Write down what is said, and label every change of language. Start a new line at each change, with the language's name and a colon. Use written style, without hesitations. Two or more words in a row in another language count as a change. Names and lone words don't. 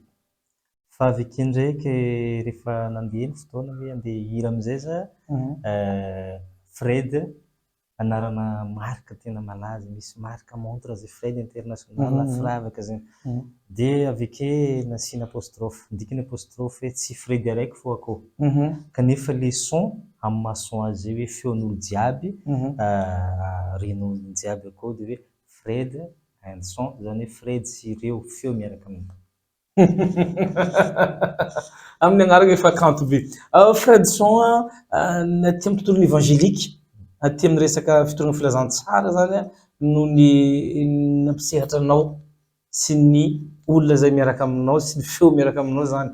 Malagasy: Fa aveke ndraiky rehefa nandeha ny fotoana hoe andeha hira amizay za Fred anarana marque tena malaza, misy
French: marque montre
Malagasy: zay Fred international firavaka zegny. De aveke nasina apostrophe, ndikiny apostrophe hoe tsy Fred araiky fô akao. Kanefa le son amin'ny mason azy zay hoe feon'olo jiaby ren'olo jiaby akao de hoe Fred and son zany hoe Fred sy ireo feo miaraka amin'ny amin'ny agnarana efa kanto be. Fredson naty amin'ny tontolon'ny évangélika, naty amin'ny resaka fitoragna filazantsara zany no ny nampisehatra anao sy ny olona zay miaraka aminao sy ny feo miaraka aminao zany.